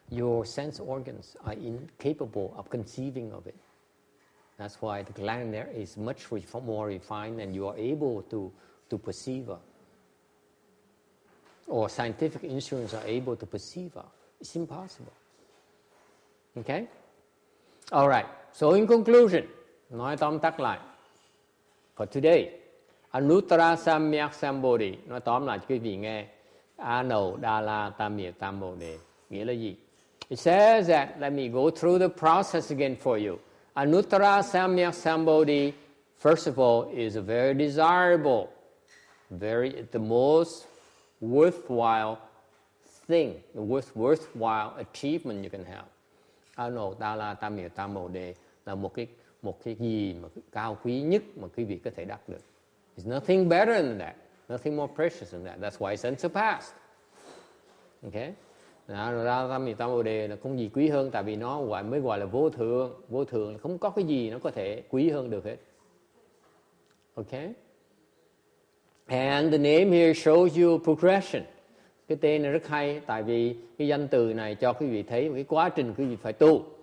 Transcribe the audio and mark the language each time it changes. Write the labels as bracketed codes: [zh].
[en] Your sense organs are incapable of conceiving of it. That's why the granular is much more refined and you are able to perceive. Or scientific instruments are able to perceive. It's impossible. Okay? All right. So in conclusion, [vi] nói tóm tắt lại. [en] For today, [vi] Anuttara Samyak Sambodhi, nói tóm lại cho quý vị nghe. A Nậu Đa La Tam Miệt Tam Bồ Đề. Nghĩa là gì? [en] It says that, let me go through the process again for you. Anuttara Samyak Sambodhi, first of all, is a very desirable, the most worthwhile thing, the worthwhile achievement you can have. [vi] Anuttara Tam Miệu Tam Bồ Đề là một cái gì mà cao quý nhất mà quý vị có thể đạt được. [en] There's nothing better than that, nothing more precious than that. That's why it's unsurpassed. Okay? [vi] Tam Miệu Tam Bồ Đề là không gì quý hơn, tại vì nó mới gọi là vô thượng. Vô thượng là không có cái gì nó có thể quý hơn được hết. Okay? [en] And the name here shows you progression. [vi] Cái tên này rất hay, tại vì cái danh từ này cho quý vị thấy cái quá trình quý vị phải tu.